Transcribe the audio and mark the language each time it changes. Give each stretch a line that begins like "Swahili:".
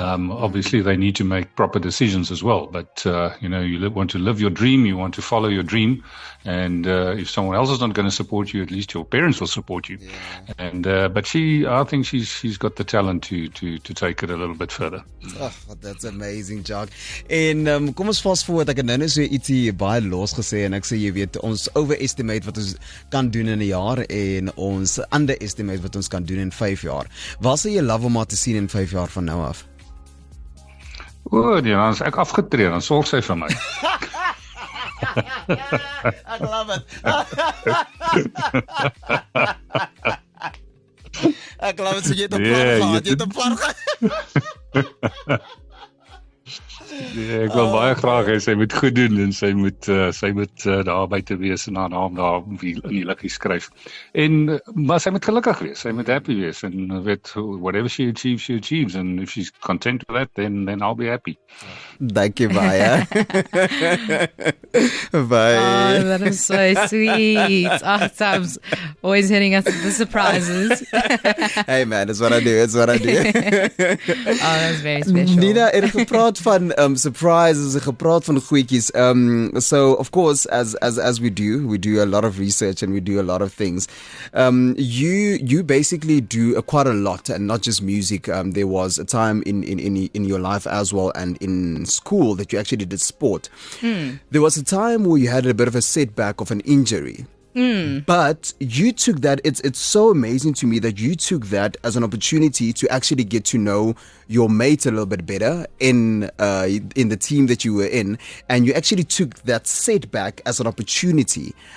English: Obviously, they need to make proper decisions as well. But, you want to live your dream, you want to follow your dream. And if someone else is not going to support you, at least your parents will support you. Yeah. And but I think she's got the talent to take it a little bit further. Oh, that's amazing, Jock.
Afrikaans: En kom ons fast forward, ek het nou so ietsie baie los gesê en ek sê jy weet ons overestimate wat ons kan doen in 'n jaar en ons underestimate wat ons kan doen in 5 jaar. Waar sal jy love om maar te sien in 5 jaar van nou af? Nee, dan is ek afgetree, dan sorg sy vir my. Ek love it. Ek love it, so jy het 'n plan gehad, Ja, ek wil baie graag hê sy moet goed doen en sy moet daar buite wees en haar naam daar in die liggie skryf. Maar sy moet gelukkig wees, sy moet happy wees en weet
English: whatever she achieves and if she's content with that then I'll be happy.
Afrikaans: Dankie baie.
English: Bye. Oh, that is so sweet. Sam's always hitting us with the surprises. Hey man, that's what I do. Oh, that's very special.
Afrikaans: Nina, het gepraat van surprises, gepraat van goedjies.
English: So of course, as we do a lot of research and we do a lot of things. You basically do quite a lot, and not just music. There was a time in your life as well, and in school that you actually did sport. There was a time where you had a bit of a setback of an injury. But you took that, it's so amazing to me that you took that as an opportunity to actually get to know your mate a little bit better in the team that you were in, and you actually took that setback as an opportunity.